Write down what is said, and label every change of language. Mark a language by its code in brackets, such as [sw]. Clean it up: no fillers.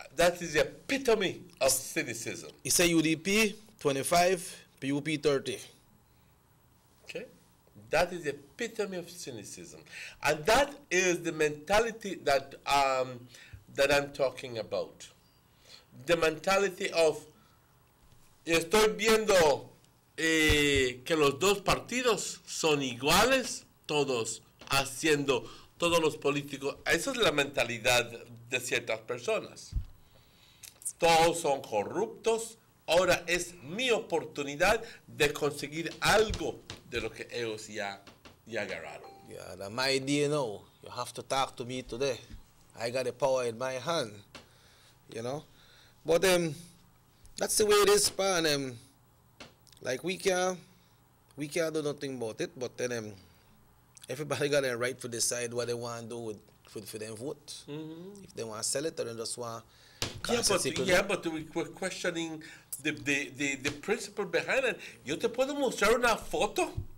[en] That is the epitome of cynicism. He say UDP 25, PUP 30. Okay, that is the epitome of cynicism, and that is the mentality that I'm talking about. The mentality of [es] estoy viendo. Que los dos partidos son iguales, todos los políticos. Esa es la mentalidad de ciertas personas. Todos son corruptos. Ahora es mi oportunidad de conseguir algo de lo que ellos ya agarraron. [en] Yeah, that's my idea now. You have to talk to me today. I got the power in my hand, you know. But that's the way it is, man. Like we can't do nothing about it, but then everybody got a right to decide what they want to do for their vote. Mm-hmm. If they want to sell it or they just want but we're questioning the principle behind it. [es] Yo te puedo mostrar una foto.